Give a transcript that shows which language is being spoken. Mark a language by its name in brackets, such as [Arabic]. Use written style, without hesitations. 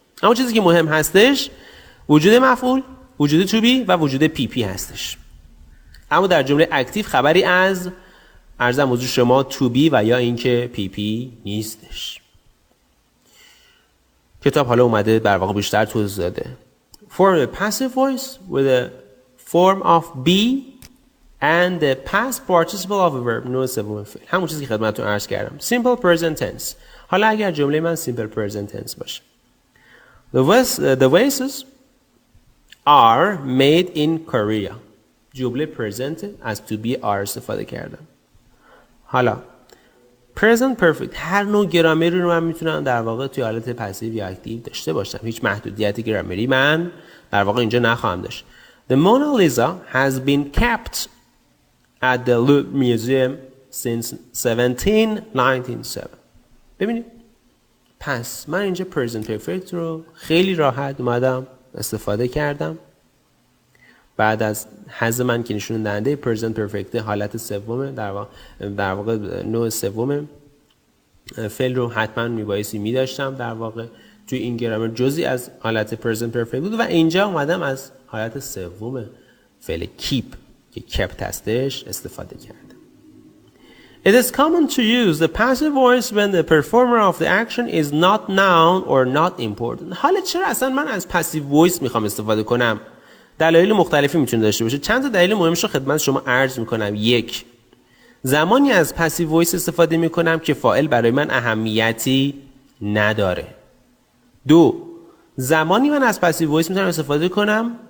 [Persian] اما چیزی که مهم هستش وجود مفعول، وجود تو بی و وجود پی پی هستش. اما در جمله اکتیو خبری از عرضم حضور شما تو بی و یا اینکه پی پی نیستش. کتاب حالا اومده در واقع بیشتر توضیح داده. [English] Form a passive voice with a form of be and the past participle of a verb. [Persian] نوع سوم فعل. همون چیزی که خدمتتون عرض کردم. [English] Simple present tense. [Persian] حالا اگر جمله من simple present tense باشه. [English] The vases are made in Korea. [Persian] جمله present از to be are استفاده کردم. حالا present perfect هر نوع گرامری رو من میتونم در واقع توی حالت پسیو یا اکتیو داشته باشم. هیچ محدودیت گرامری من در واقع اینجا نخواهم داشت. [English] The Mona Lisa has been kept at the Louvre Museum since 1797. [Persian] ببینید پس من اینجا present perfect رو خیلی راحت اومدم استفاده کردم. بعد از حذف من که نشون دهنده present perfect حالت سوم در واقع نوع سوم فعل رو حتما میبایستی میداشتم در واقع توی این گرامر جزئی از حالت present perfect بود و اینجا اومدم از حالت سوم فعل keep که kept هستش استفاده کردم. [English] It is common to use the passive voice when the performer of the action is not known or not important. [Persian] حالا چرا اصلا من از passive voice میخوام استفاده کنم؟ دلایل مختلفی میتونه داشته باشه. چند تا دلیل مهمش رو خدمت شما عرض میکنم. یک، زمانی از پسیو وایس استفاده میکنم که فاعل برای من اهمیتی نداره. دو، زمانی من از پسیو وایس میتونم استفاده کنم